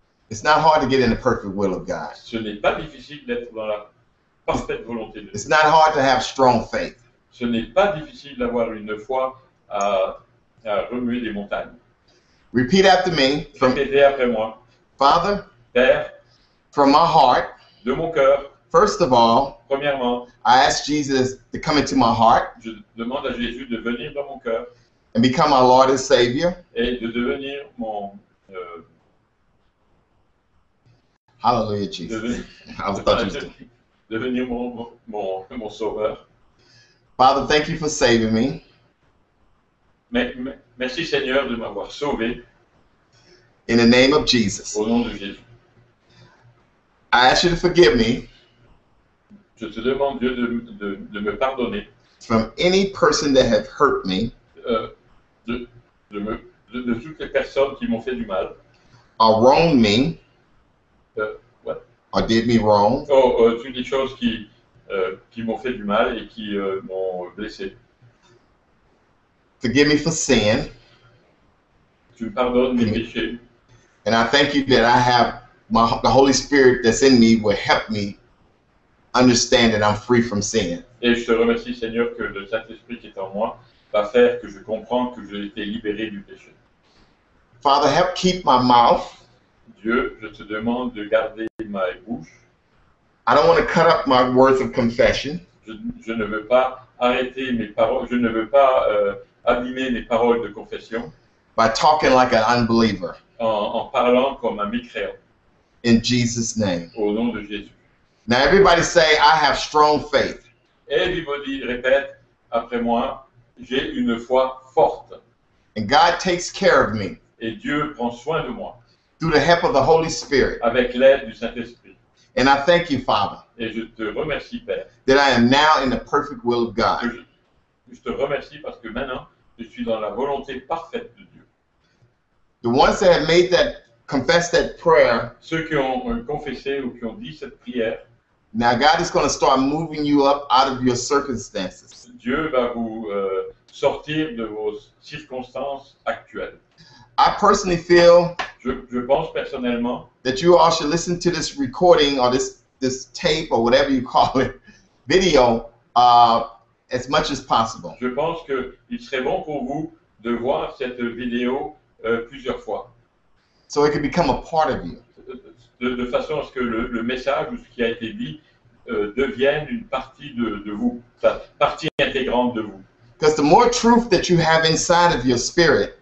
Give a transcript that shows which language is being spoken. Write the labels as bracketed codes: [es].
[en] It's not hard to get in the perfect will of God. [fr] Ce n'est pas difficile d'être dans la parfaite volonté de Dieu. [en] It's not hard to have strong faith. [fr] Ce n'est pas difficile d'avoir une foi à remuer des montagnes. [en] Repeat after me. [fr] Répétez après moi. [en] Father, [fr] Père, [en] from my heart, [fr] de mon cœur, [en] first of all, [fr] premièrement, [en] I ask Jesus to come into my heart [fr] je demande à Jésus de venir dans mon cœur [en] and become my Lord and Savior. [fr] et de devenir [en] Hallelujah, Jesus. I thought you was [fr] devenir mon sauveur. [en] Father, thank you for saving me. [fr] Merci Seigneur de m'avoir sauvé [en] In the name of Jesus. [fr] au nom de Jésus. [en] I ask you to forgive me [fr] Je te demande Dieu de me pardonner [en] from any person that have hurt me [fr] de toutes les personnes qui m'ont fait du mal. [en] or wronged me What? or did me wrong. [fr] Toutes les choses qui m'ont fait du mal et qui m'ont blessé. [en] Forgive me for sin. [fr] Tu me pardonnes mes péchés. [en] And I thank you that I have the Holy Spirit that's in me will help me understand that I'm free from sin. [fr] Et je te remercie Seigneur que le Saint-Esprit qui est en moi va faire que je comprends que j'ai été libéré du péché. [en] Father, help keep my mouth. [fr] Dieu, je te demande de garder ma bouche. [en] I don't want to cut up my words of confession. [fr] Je ne veux pas arrêter mes paroles, je ne veux pas abîmer mes paroles de confession [en] By talking like an unbeliever. [fr] en parlant comme un mécréant. [en] In Jesus' name. [fr] Au nom de Jésus. [en] Now everybody say, I have strong faith. [fr] Everybody répète après moi, j'ai une foi forte. [en] And God takes care of me [fr] Et Dieu prend soin de moi [en] through the help of the Holy Spirit. [fr] avec l'aide du Saint-Esprit. [en] And I thank you, Father, [fr] Et je te remercie, Père. [en] that I am now in the perfect will of God. [fr] Je te remercie parce que maintenant, je suis dans la volonté parfaite de Dieu. [en] The ones that have made that, confessed that prayer, [fr] Ceux qui ont confessé ou qui ont dit cette prière, [en] now God is going to start moving you up out of your circumstances. [fr] Dieu va vous sortir de vos circonstances actuelles. [en] I personally feel [fr] Je pense personnellement [en] that you all should listen to this recording or this tape or whatever you call it, video, as much as possible. [fr] Je pense qu'il serait bon pour vous de voir cette vidéo plusieurs fois, [en] so it can become a part of you. [fr] de façon à ce que le message ou ce qui a été dit devienne une partie de vous, partie intégrante de vous. [en] Because the more truth that you have inside of your spirit,